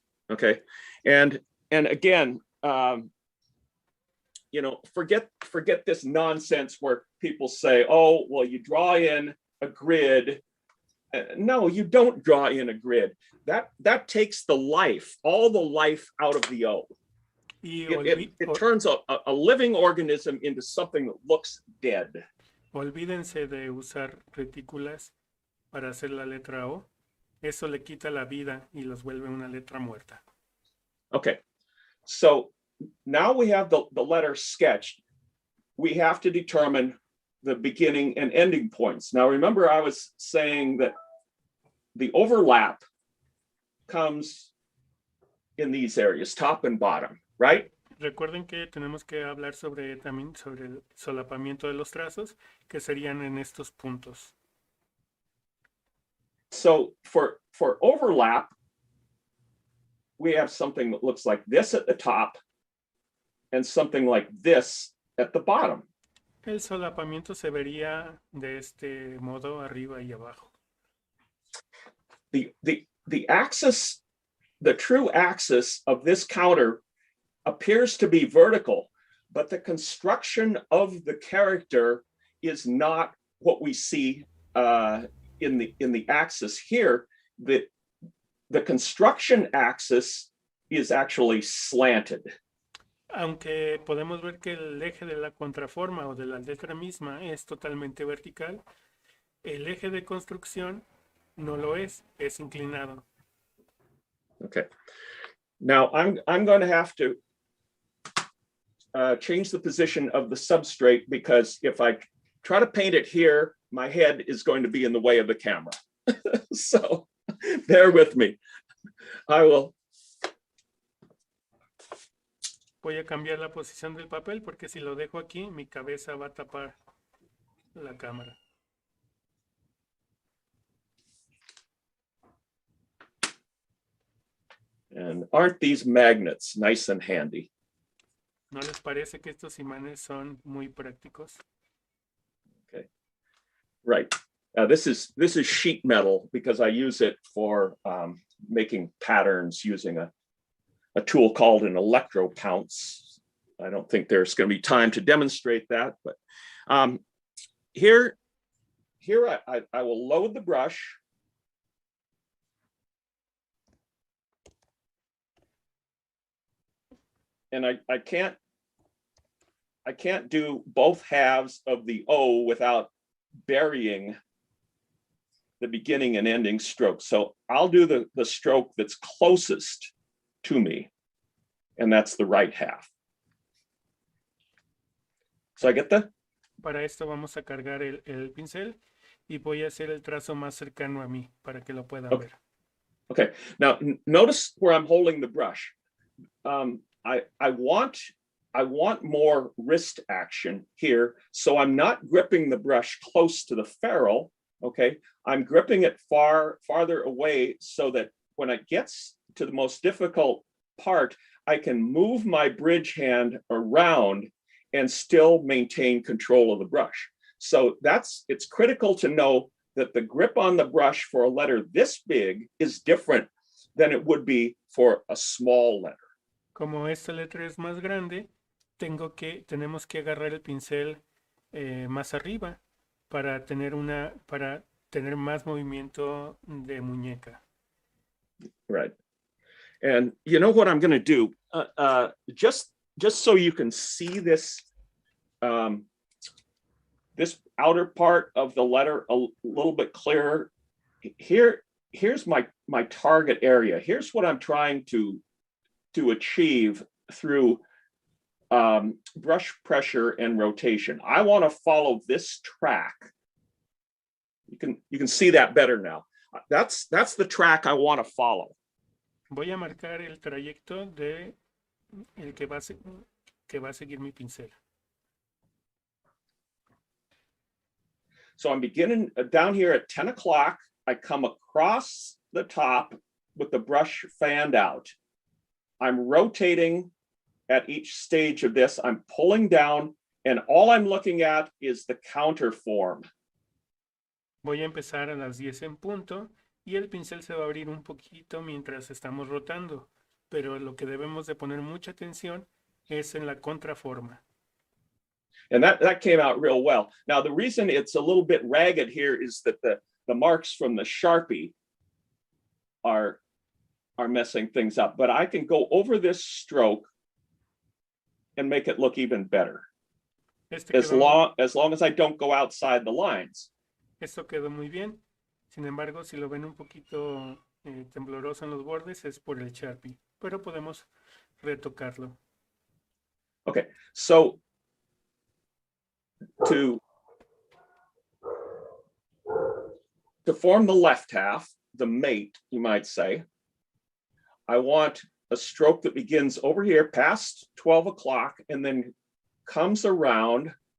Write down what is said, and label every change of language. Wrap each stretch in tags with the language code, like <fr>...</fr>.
<en>Okay, and again, you know, forget this nonsense where people say, oh, well, you draw in a grid. No, you don't draw in a grid. That takes the life, all the life out of the O. It turns a living organism into something that looks dead.</en> <es>Olvídense de usar retículas para hacer la letra O. Eso le quita la vida y los vuelve una letra muerta.</es> <en>Okay, so now we have the letter sketched. We have to determine the beginning and ending points. Now, remember, I was saying that the overlap comes in these areas, top and bottom, right?</en> <es>Recuerden que tenemos que hablar también sobre el solapamiento de los trazos, que serían en estos puntos.</es> <en>So for overlap, we have something that looks like this at the top and something like this at the bottom.</en> <es>El solapamiento se vería de este modo arriba y abajo.</es> <en>The axis, the true axis of this counter appears to be vertical, but the construction of the character is not what we see in the axis here. The construction axis is actually slanted.</en> <es>Aunque podemos ver que el eje de la contraforma o de la letra misma es totalmente vertical, el eje de construcción no lo es inclinado.</es> <en>Okay. Now I'm going to have to change the position of the substrate, because if I try to paint it here, my head is going to be in the way of the camera. So bear with me. I will.</en> <es>Voy a cambiar la posición del papel porque si lo dejo aquí, mi cabeza va a tapar la cámara.</es> <en>And aren't these magnets nice and handy?</en> <es>¿No les parece que estos imanes son muy prácticos?</es> <en>Okay, right. This is sheet metal because I use it for making patterns using a tool called an electro pounce. I don't think there's going to be time to demonstrate that, but here I will load the brush. And I can't do both halves of the O without burying the beginning and ending stroke. So I'll do the stroke that's closest to me, and that's the right half. So I get that?</en> <es>Para esto vamos a cargar el pincel y voy a hacer el trazo más cercano a mí para que lo puedan ver.</es> <en>Okay, now notice where I'm holding the brush. I want more wrist action here, so I'm not gripping the brush close to the ferrule. Okay, I'm gripping it farther away so that when it gets to the most difficult part, I can move my bridge hand around and still maintain control of the brush. So it's critical to know that the grip on the brush for a letter this big is different than it would be for a small letter.</en> <es>Como esta letra es más grande, tenemos que agarrar el pincel más arriba para tener más movimiento de muñeca.</es> <en>Right. And you know what I'm going to do? Just so you can see this this outer part of the letter a little bit clearer. Here's my target area. Here's what I'm trying to achieve through brush pressure and rotation. I want to follow this track. You can see that better now. That's the track I want to follow.</en> <es>Voy a marcar el trayecto de el que va a seguir mi pincel.</es> <en>So I'm beginning down here at 10 o'clock. I come across the top with the brush fanned out. I'm rotating at each stage of this. I'm pulling down, and all I'm looking at is the counter form.</en> <es>Voy a empezar a las 10 en punto y el pincel se va a abrir un poquito mientras estamos rotando, pero lo que debemos de poner mucha atención es en la contraforma.</es> <en>And that came out real well. Now, the reason it's a little bit ragged here is that the marks from the Sharpie are messing things up, but I can go over this stroke and make it look even better. As long as I don't go outside the lines.</en> <es>Esto quedó muy bien. Sin embargo, si lo ven un poquito tembloroso en los bordes es por el Sharpie, pero podemos retocarlo.</es> <en>Okay, so to form the left half, the mate, you might say, I want a stroke that begins over here past 12 o'clock and then comes around</en>